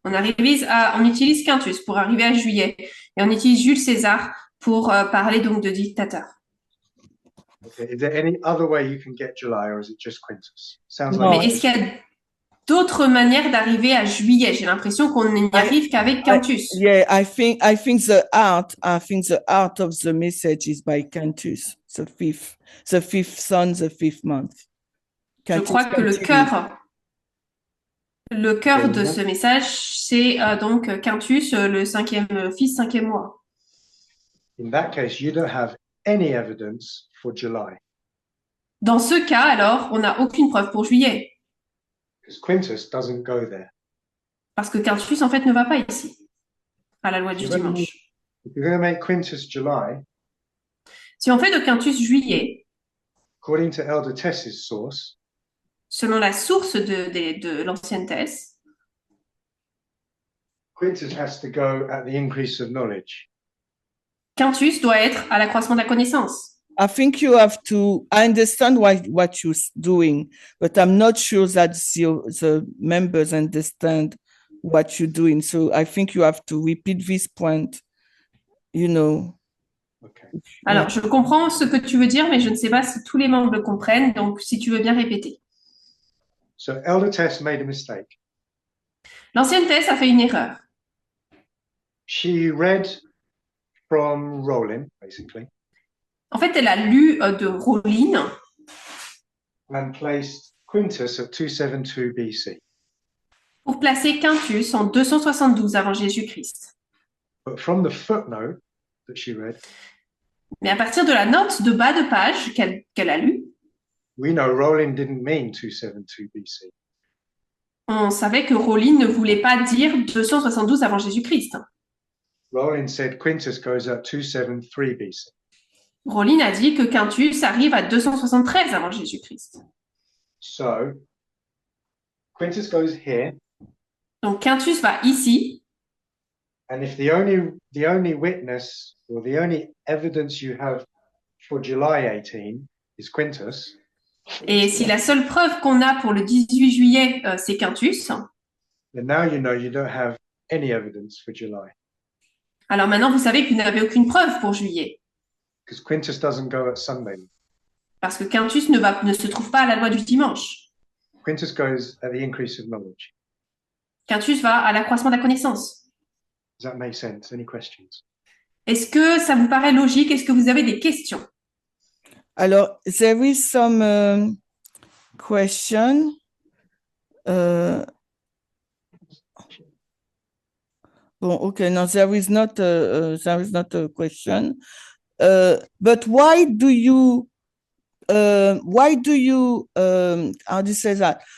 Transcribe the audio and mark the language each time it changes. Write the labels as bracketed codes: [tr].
[fr] On utilise Quintus pour arriver à juillet et on utilise Jules César pour parler donc de dictateur. [en] Okay. Is there any other way you can get July, or is it just Quintus? Sounds No. like [fr] Mais est-ce qu'il y a d'autres manières d'arriver à juillet? J'ai l'impression qu'on n'y arrive qu'avec Quintus. [en] Yeah, I think the art of the message is by Cantus, the fifth son, the fifth month. [fr] Je [en] Cantus [fr] crois que le [en] continue. [fr] cœur de ce message, c'est donc Quintus, le cinquième mois. [en] in that case, you don't have any evidence for July, [fr] Dans ce cas, alors, on n'a aucune preuve pour juillet, [en] because Quintus doesn't go there. [fr] parce que Quintus, en fait, ne va pas ici, à la loi du [en] You don't [fr] dimanche. [en] If you're going to make Quintus July, [fr] Si on fait de Quintus juillet, [en] according to Elder Tess's source, [fr] selon la source de l'ancienne thèse, [en] Quintus has to go at the increase of knowledge. [fr] Quintus doit être à l'accroissement de la connaissance. [en] I think you have to, I understand what you're doing, but I'm not sure that the members understand what you're doing. So I think you have to repeat this point, you know. Okay. [fr] Alors, je comprends ce que tu veux dire, mais je ne sais pas si tous les membres le comprennent. Donc, si tu veux bien répéter. [en] So Elder Tess made a mistake. [fr] L'ancienne thèse a fait une erreur. [en] She read from Rollin, basically, [fr] En fait, elle a lu de Rollin [en] and placed Quintus at 272 BC. [fr] pour placer Quintus en 272 avant Jésus-Christ. [en] But from the footnote that she read, [fr] Mais à partir de la note de bas de page qu'elle a lue, [en] we know Rollin didn't mean 272 BC. [fr] on savait que Rollin ne voulait pas dire 272 avant Jésus-Christ. [en] Rollin said Quintus goes at 273 BC. [fr] Rollin a dit que Quintus arrive à 273 avant Jésus-Christ. [en] So Quintus goes here, [fr] Donc Quintus va ici, [en] and if the only witness or the only evidence you have for July 18 is Quintus, [fr] et si la seule preuve qu'on a pour le 18 juillet, c'est Quintus, [en] then now you know you don't have any evidence for July, [fr] alors maintenant vous savez que vous n'avez aucune preuve pour juillet, [en] because Quintus doesn't go at Sunday. [fr] parce que Quintus ne se trouve pas à la loi du dimanche. [en] Quintus goes at the increase of knowledge. [fr] Quintus va à l'accroissement de la connaissance. [en] Does that make sense? Any questions? [fr] Est-ce que ça vous paraît logique? Est-ce que vous avez des questions? Alors, [en] there is some question. Okay, no, there is not a question. But why do you how do you say that?